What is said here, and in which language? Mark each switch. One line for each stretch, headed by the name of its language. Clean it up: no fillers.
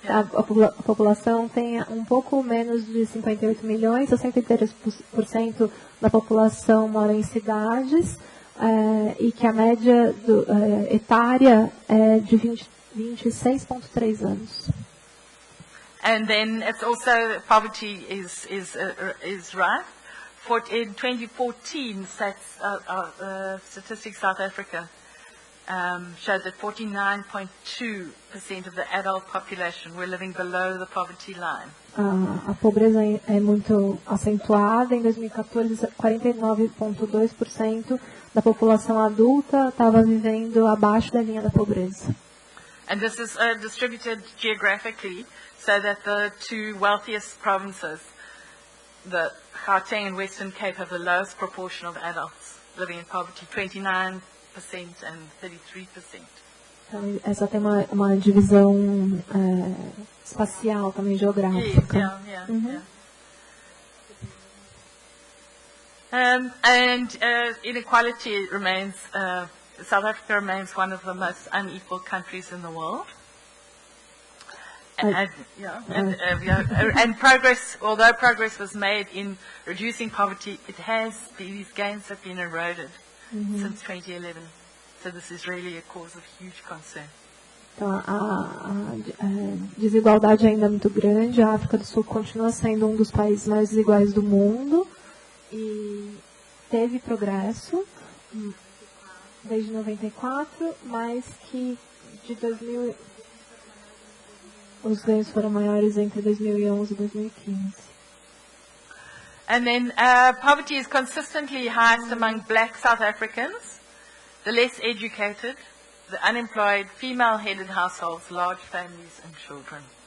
Portuguese: A população tem um pouco menos de 58 milhões, 63% da população mora em cidades, e que a média etária é de 26,3 anos.
English: And then it's also poverty is rife. In 2014, Statistics South Africa showed that 49.2% of the adult population were living below the poverty line.
Portuguese: A pobreza é muito acentuada. Em 2014, 49,2% da população adulta estava vivendo abaixo da linha da pobreza.
English: And this is distributed geographically, so that the two wealthiest provinces, the Gauteng and Western Cape, have the lowest proportion of adults living in poverty, 29% and 33%.
Portuguese: Então, essa tem uma divisão espacial, também geográfica. Yeah.
English: And inequality remains, South Africa remains one of the most unequal countries in the world. And progress, although progress was made in reducing poverty, these gains have been eroded since 2011. So this is really a cause of huge concern.
Portuguese: Então, a desigualdade ainda é muito grande. A África do Sul continua sendo um dos países mais desiguais do mundo e teve progresso desde 94, mas que de 2000 os ganhos foram maiores entre 2011 e 2015.
English: And then poverty is consistently highest among black South Africans, the less educated, the unemployed, female-headed households, large families and children.